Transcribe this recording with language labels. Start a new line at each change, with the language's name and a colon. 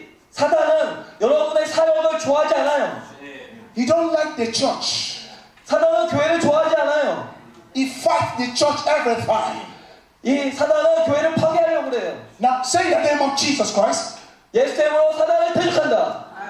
Korean: 사단은 여러분의 사역을 좋아하지 않아요.
English: He don't like the church.
Korean: 사단은 교회를 좋아하지 않아요.
English: He fights the church every time.
Korean: 이 사단은 교회를 파괴하려고 그래요.
English: Now say the name of Jesus Christ.
Korean: 예수 이름으로 사단을 대적한다.